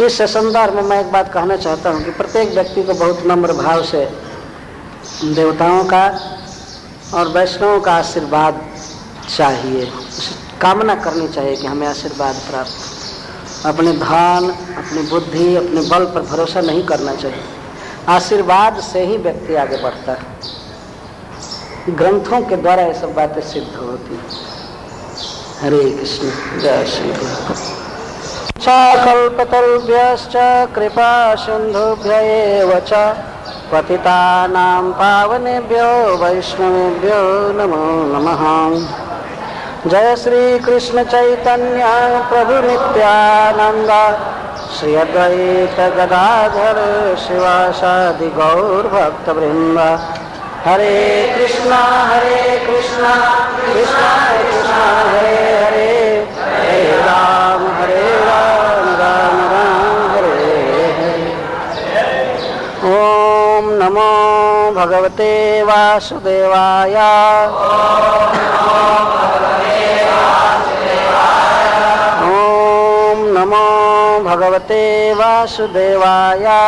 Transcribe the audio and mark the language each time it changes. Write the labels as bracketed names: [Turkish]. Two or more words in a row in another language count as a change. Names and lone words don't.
[Hindi] इस संदर्भ में मैं एक बात कहना चाहता हूँ कि प्रत्येक व्यक्ति को बहुत नम्र भाव से देवताओं का और वैष्णवों का आशीर्वाद चाहिए, कामना करनी चाहिए कि हमें आशीर्वाद प्राप्त। अपने धन, अपनी बुद्धि, अपने बल पर भरोसा नहीं करना चाहिए। आशीर्वाद से ही व्यक्ति आगे बढ़ता है। ग्रंथों के द्वारा ये सब बातें सिद्ध होती हैं। हरे कृष्ण, जय श्री कृष्ण। [Sanskrit] कल्पतरुभ्यश्च कृपा सिन्धुभ्य एव च पतितानां पावनेभ्यो वैष्णवेभ्यो नमो नमः। जय श्री कृष्ण चैतन्य प्रभु नित्यानंद श्री अद्वैत गदाधर शिवासादि गौर भक्त वृंद। हरे कृष्णा कृष्णा कृष्णा हरे हरे, हरे राम राम राम हरे हरे। ओम नमो भगवते वासुदेवाय। ओम नमो भगवते वासुदेवाय।